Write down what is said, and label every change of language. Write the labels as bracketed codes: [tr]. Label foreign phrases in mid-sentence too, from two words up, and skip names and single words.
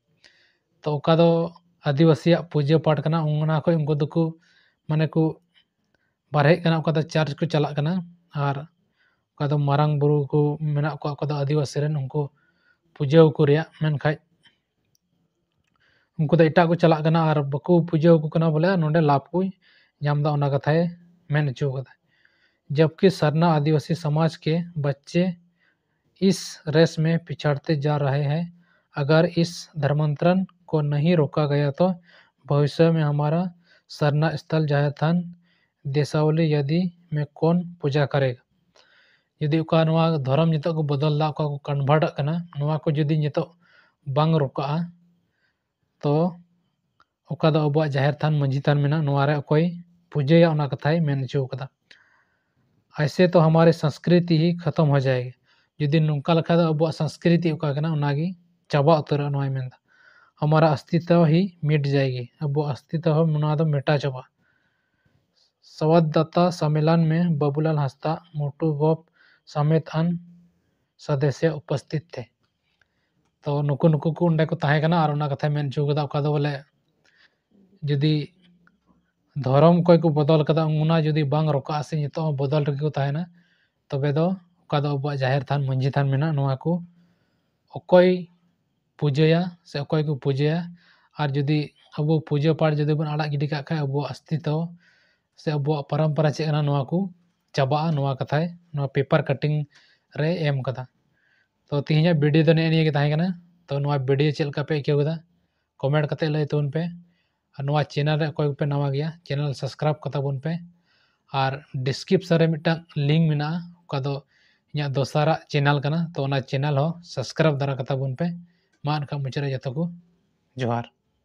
[sat] तो उका दो आदिवासी पूजा पाठ करना उंगना को उनको दुकु माने को बारहे कना उका दो चर्च को चला कना और उका दो मारंग बुरु को मेना को उका दो आदिवासी रेन उनको पूजा को रिया मेन खाय उनको तो एटा को चला कना और बको पूजा को कना बोले नोंडे लाभ को नामदा ओना कथाए मेन हचो कदा। [hi] जबकि सरना आदिवासी समाज के बच्चे इस रेस में पिछड़ते जा रहे हैं। अगर इस धर्मांतरण को नहीं रोका गया तो भविष्य में हमारा सरना स्थल जाहे थान देशावली यदि में कौन पूजा करेगा। [sat] यदि उका नवा धर्म नितो को बदल दा को कन्वर्ट कना नवा को यदि नितो बांग रोका तो उका दो अबुआ जाहिर थान मंझी थान मेना नवा रे कोई पूजया ओना कथाई मेन चो कदा। [hi] ऐसे तो हमारे संस्कृति ही खत्म हो जाएगी। [sat] यदि नुका लखा दो अबुआ संस्कृति उका कना ओनागी चाबा उतर नवा मेन [hi] हमारा अस्तित्व ही मिट जाएगी। [sat] अबुआ अस्तित्व मना दो मिटा चाबा। [hi] संवाददाता सम्मेलन में बाबूलाल हंसदा मोटू गोप समेत अन्य सदस्य उपस्थित थे। [sat] तो नुकु नुकु को उंडे को ताहे कना और ओना कथा मेन चो कदा उका दो बोले यदि धर्म कोई को बदल कदा उना यदि बांग रोका से नितो बदल रगे को ताहेना तबे दो उका दो अबुआ जाहिर थान मंझी थान मेना नवा को अकोय पूजया से अकोय को पूजया और यदि अबो पूजा पाठ यदि बन आड़ा गिडी का खाय अबो अस्तित्व से अबो परंपरा चेना नवा को चाबा नवा कथाय नवा पेपर कटिंग रे एम कदा। तो तिहिया वीडियो तो ने के ताहे कना। तो नवा वीडियो चेल का पे केउ कदा कमेंट कते लय तोन पे और नवा चैनल रे कोई पे नवा गया [en] channel subscribe [sat] कता बोन पे और डिस्क्रिप्शन रे मिटा लिंक मेना का दो इया दोसारा चैनल कना। तो ओना चैनल हो सब्सक्राइब दरा कता बोन पे मा अनका मुचरे जतो को जोहार।